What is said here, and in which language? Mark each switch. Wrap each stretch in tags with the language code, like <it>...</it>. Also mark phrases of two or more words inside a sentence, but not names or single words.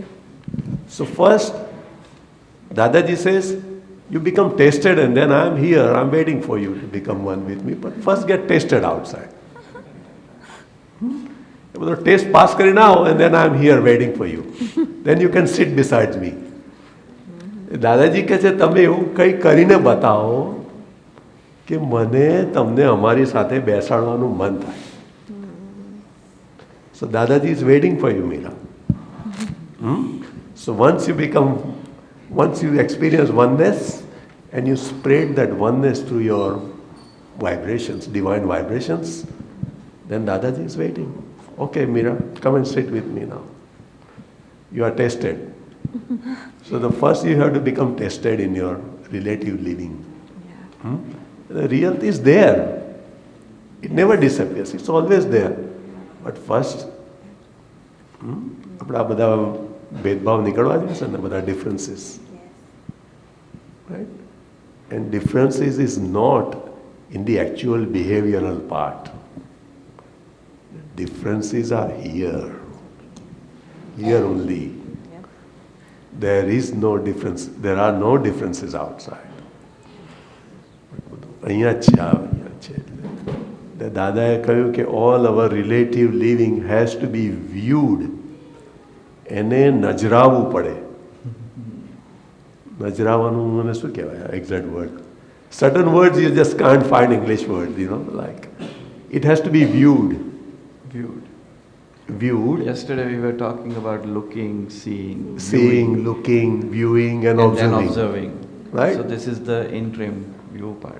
<en>So first, Dadaji says, you become tasted and then I'm here, I'm waiting for you to become one with me. But first get tasted outside. Taste</en> <gu>પાસ કરી ના હો,</gu> <en>and then I'm here waiting for you. Then you can sit beside me.</en> <gu>દાદાજી કહે છે તમે એવું કંઈ કરીને બતાવો કે મને તમને અમારી સાથે બેસાડવાનું મન થાય.</gu> <en>So Dadaji is waiting for you, Meera. So once you experience oneness and you spread that oneness through your vibrations, divine vibrations, then Dadaji is waiting. Okay, Meera, come and sit with me now. You are tested. So the first you have to become tested in your relative living. The reality is there. It never disappears. It's always there. But first,</en> <gu>આપણા બધા ભેદભાવ નીકળવા જોઈએ ને બધા differences.</gu> <en>Right? And differences is not in the actual behavioral part. Differences are here. Here only. There is no difference. There are no differences outside.</en> <gu>અહીંયા છે. દાદાએ કહ્યું કે</gu> <en>all our relative living has to be viewed.</en> <gu>એને નજરાવવું પડે. નજરાવાનું મને શું કહેવાય</gu> <en>exact word? Certain words you just can't find English words, like it has to be viewed. Viewed. Yesterday we were talking about looking, seeing, looking, viewing and observing. Then observing. Right? So this is the interim view part.</en>